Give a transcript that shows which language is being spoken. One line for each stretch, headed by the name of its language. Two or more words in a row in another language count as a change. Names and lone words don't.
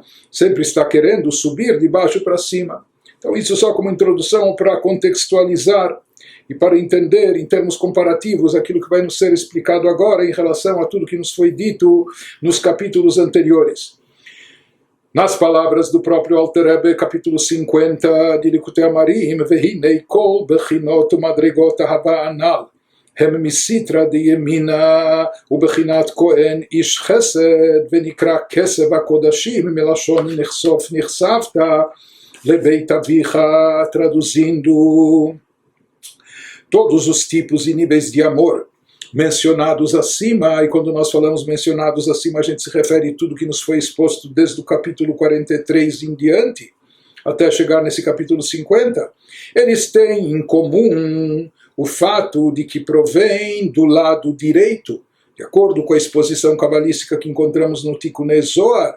Portuguese: Sempre está querendo subir de baixo para cima. Então isso só como introdução para contextualizar e para entender em termos comparativos aquilo que vai nos ser explicado agora em relação a tudo que nos foi dito nos capítulos anteriores. Nas palavras do próprio Alter Rebbe, capítulo 50 de Likutei Amarim,
Hebrew: והנה כל בחינות ומדרגות אהבה הנ"ל, הם מסטרא דימינא ובחינת כהן איש חסד, ונקרא כסף הקדשים, מלשון נכסף נכספתה, לבית אביך,
Portuguese: traduzindo, todos os tipos e níveis de amor mencionados acima, e quando nós falamos mencionados acima, a gente se refere a tudo que nos foi exposto desde o capítulo 43 em diante, até chegar nesse capítulo 50, eles têm em comum o fato de que provém do lado direito, de acordo com a exposição cabalística que encontramos no Tikkunei Zohar.